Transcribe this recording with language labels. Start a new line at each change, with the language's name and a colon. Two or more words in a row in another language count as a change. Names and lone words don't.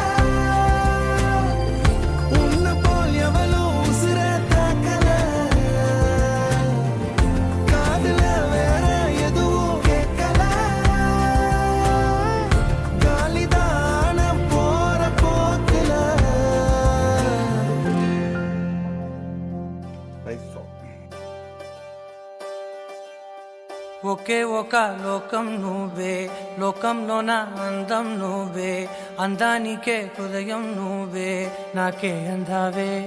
Tamil: உன்னை போல் எவளோ உசுர தாக்கல காதுல வேற எதுவும் கேட்கல காலிதான போற போக்குல
Telugu: ఒకే ఒక లోకం నువ్వే లోకంలోన అందం నువ్వే అందానికే హృదయం నువ్వే నాకే అందావే